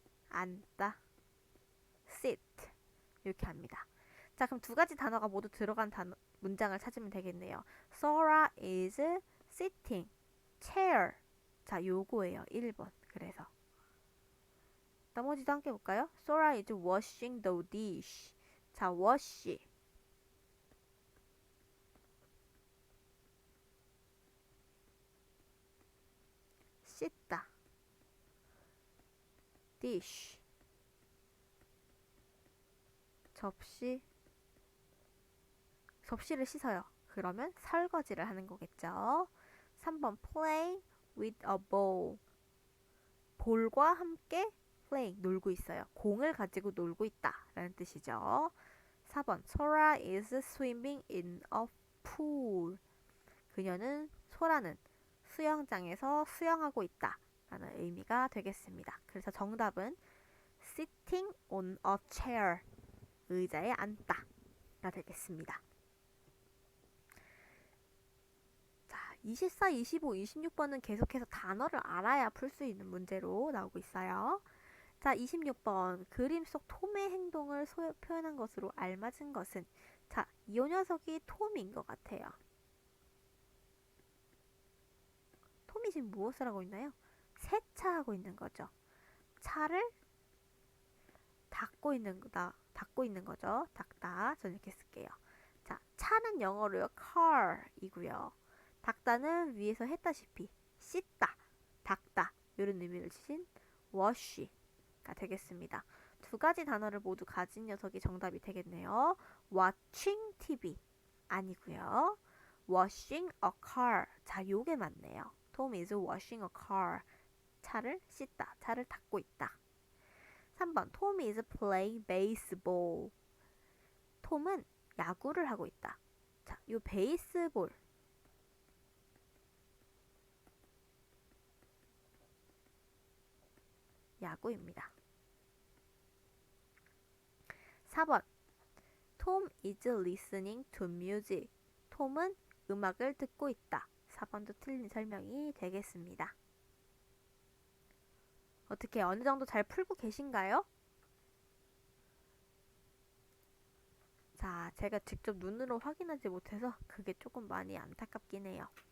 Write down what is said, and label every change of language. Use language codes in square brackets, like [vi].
[ko] 앉다. sit. 이렇게 합니다. 자, 그럼 두 가지 단어가 모두 들어간 문장을 찾으면 되겠네요. [en] Sora is sitting. chair. [ko] 자, 요거예요. [en] 1번. [ko] 그래서 나머지도 함께 볼까요? [en] Sora is washing the dish. 자, wash. [ko] 씻다. [en] dish. [ko] 접시. 접시를 씻어요. 그러면 설거지를 하는 거겠죠. [en] 3번 play with a ball. [ko] 볼과 함께 play, 놀고 있어요. 공을 가지고 놀고 있다 라는 뜻이죠. [en] 4번 Sora is swimming in a pool. [ko] 소라는 수영장에서 수영하고 있다 라는 의미가 되겠습니다. 그래서 정답은 [en] sitting on a chair. [ko] 의자에 앉다 가 되겠습니다. 24, 25, 26번은 계속해서 단어를 알아야 풀 수 있는 문제로 나오고 있어요. 자, 26번. 그림 속 톰의 행동을 표현한 것으로 알맞은 것은 자, 이 녀석이 톰인 것 같아요. 톰이 지금 무엇을 하고 있나요? 세차하고 있는 거죠. 차를 닦고 있는 거죠. 닦다. 저는 이렇게 쓸게요. 자, 차는 영어로요. car이고요. 닦다는 위에서 했다시피 씻다, 닦다 이런 의미를 지닌 wash가 되겠습니다. 두 가지 단어를 모두 가진 녀석이 정답이 되겠네요. [en] watching TV [ko] 아니고요. [en] washing a car. [ko] 자, 요게 맞네요. [en] Tom is washing a car. [ko] 차를 씻다, 차를 닦고 있다. [en] 3번 Tom is playing baseball. [ko] 톰은 야구를 하고 있다. 자, 요 베이스볼 야구입니다. [en] 4번 Tom is listening to music. [ko] 톰은 음악을 듣고 있다. 4번도 틀린 설명이 되겠습니다. 어떻게 어느 정도 잘 풀고 계신가요? 자, 제가 직접 눈으로 확인하지 못해서 그게 조금 많이 안타깝긴 해요.